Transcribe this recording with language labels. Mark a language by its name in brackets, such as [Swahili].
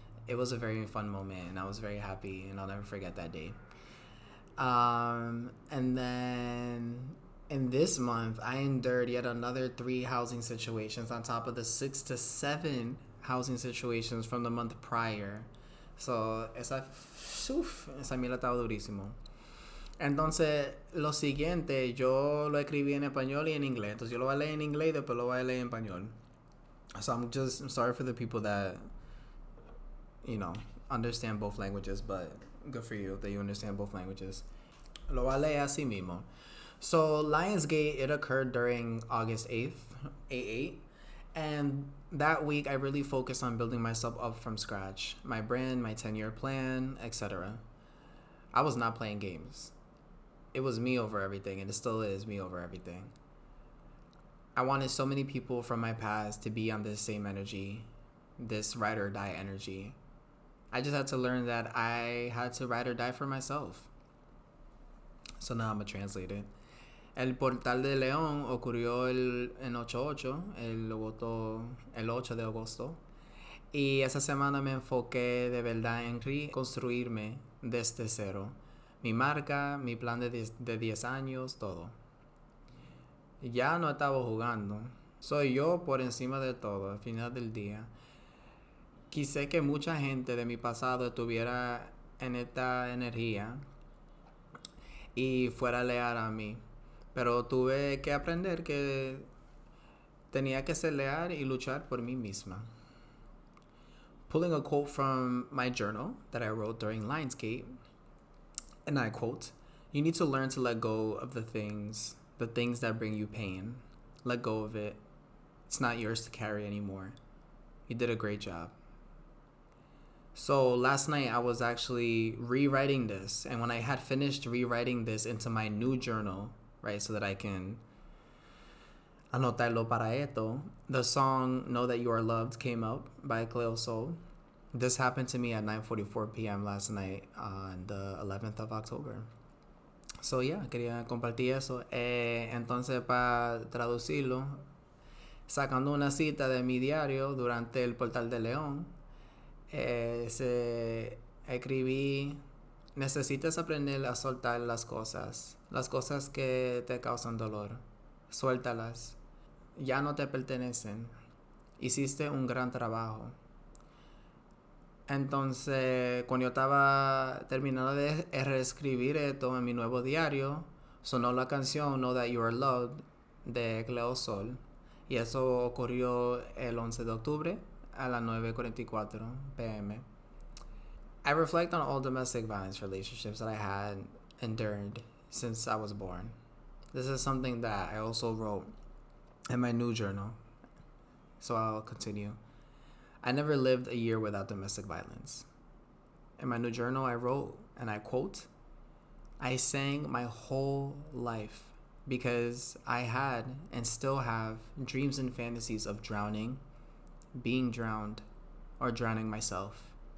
[English] It was a very fun moment, and I was very happy, and I'll never forget that day. And then in this month, I endured yet another 3 housing situations on top of the 6 to 7 housing situations from the month prior. [Spanish] So, esa mierda estaba durísimo. Entonces, lo siguiente, yo lo escribí en español y en inglés. Entonces, yo lo voy a leer en inglés y después lo voy a leer en español. [English] So, I'm sorry for the people that, you know, understand both languages, but good for you that you understand both languages. [Spanish] Lo voy a leer así mismo. [English] So, Lionsgate, it occurred during August 8th, 8/8. And that week, I really focused on building myself up from scratch. My brand, my 10-year plan, etc. I was not playing games. It was me over everything, and it still is me over everything. I wanted so many people from my past to be on this same energy, this ride or die energy. I just had to learn that I had to ride or die for myself. So now I'm going to translate it. [Spanish] El portal de León ocurrió en 8/8, el 8 de agosto. Y esa semana me enfoqué de verdad en reconstruirme desde cero. Mi marca, mi plan de 10 años, todo. Ya no estaba jugando. Soy yo por encima de todo, al final del día. Quise que mucha gente de mi pasado estuviera en esta energía y fuera leal a mí. Pero tuve que aprender que tenía que ser leal y luchar por mí misma. [English] Pulling a quote from my journal that I wrote during Lionsgate, and I quote, "You need to learn to let go of the things that bring you pain. Let go of it. It's not yours to carry anymore. You did a great job." So last night I was actually rewriting this, and when I had finished rewriting this into my new journal, right, so that I can [Spanish] anotarlo para esto, [English] the song "Know That You Are Loved" came up by Cleo Sol. This happened to me at 9:44 p.m. last night on the 11th of October. [Spanish] So yeah, quería compartir eso. Entonces, para traducirlo, sacando una cita de mi diario durante el portal de León, escribí: necesitas aprender a soltar las cosas que te causan dolor. Suéltalas. Ya no te pertenecen. Hiciste un gran trabajo. Entonces, cuando yo estaba terminando de reescribir esto en mi nuevo diario, sonó la canción "Know That You Are Loved" de Cleo Sol. Y eso ocurrió el 11 de octubre a las 9:44 p.m. [English] I reflect on all domestic violence relationships that I had endured since I was born. This is something that I also wrote in my new journal. So I'll continue. I never lived a year without domestic violence. In my new journal, I wrote, and I quote, "I sang my whole life because I had and still have dreams and fantasies of drowning, being drowned, or drowning myself.